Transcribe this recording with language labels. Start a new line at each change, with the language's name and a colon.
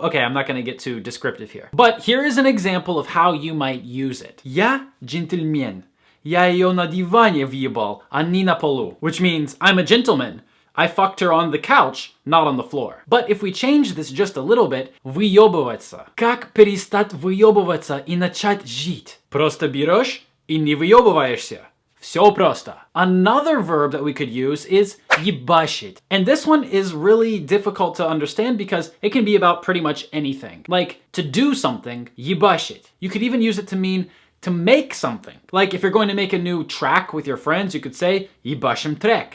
English: Okay, I'm not gonna get too descriptive here. But here is an example of how you might use it.
Russian: Я джентльмен. Я ее на диване въебал, а не на полу.
English: Which means, I'm a gentleman. I fucked her on the couch, not on the floor. But if we change this just a little bit, выебываться.
Russian: Как перестать выебываться и начать жить? Просто берешь и не выебываешься. Все просто.
English: Another verb that we could use is ебашить. And this one is really difficult to understand because it can be about pretty much anything. Like, to do something, ебашить. You could even use it to mean to make something. Like, if you're going to make a new track with your friends, you could say
Russian: ебашим трек.